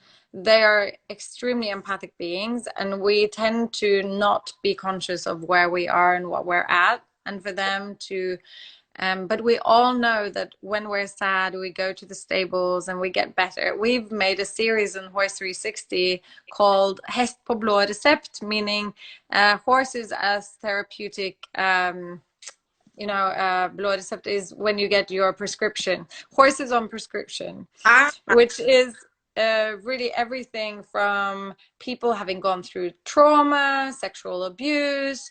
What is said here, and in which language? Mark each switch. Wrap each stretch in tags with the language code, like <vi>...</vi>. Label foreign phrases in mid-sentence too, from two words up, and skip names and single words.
<en>They are extremely empathic beings, and we tend to not be conscious of where we are and what we're at, and for them to but we all know that when we're sad, we go to the stables and we get better. We've made a series on Horse360 called</en> <no>Hest på blå recept,</no> <en>meaning horses as therapeutic.</en> <no>Blå recept</no> <en>is when you get your prescription. Horses on prescription, which is really everything from people having gone through trauma, sexual abuse.</en>